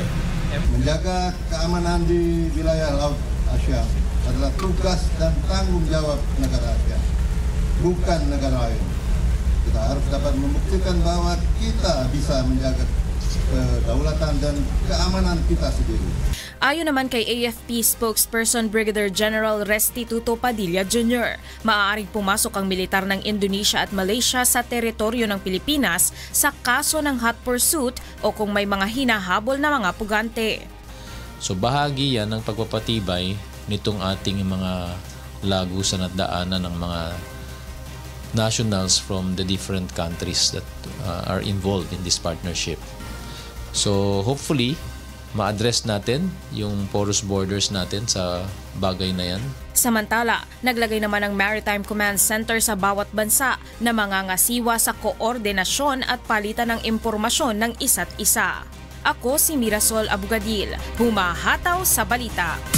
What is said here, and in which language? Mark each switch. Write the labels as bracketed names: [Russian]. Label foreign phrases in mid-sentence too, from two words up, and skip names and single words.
[Indonesian] Menjaga keamanan di wilayah Laut Asia adalah tugas dan tanggungjawab negara Asia, bukan negara lain. Kita harus dapat membuktikan bahwa kita bisa menjaga kedaulatan dan keamanan kita sendiri. [Filipino] Ayon naman kay AFP spokesperson Brigadier General Restituto Padilla Jr., maaaring pumasok ang militar ng Indonesia at Malaysia sa teritoryo ng Pilipinas sa kaso ng [English] hot pursuit [Filipino] o kung may mga hinahabol na mga pugante. So bahagi yan ng pagpapatibay nitong ating mga lagusan at daanan ng mga [English] nationals from the different countries that are involved in this partnership. So hopefully, [Filipino] ma-address natin yung [English] porous borders [Filipino] natin sa bagay na yan. Samantala, naglagay naman ang Maritime Command Center sa bawat bansa na mangangasiwa sa koordinasyon at palitan ng impormasyon ng isa't isa. Ako si Mirasol Abogadil, humahataw sa balita.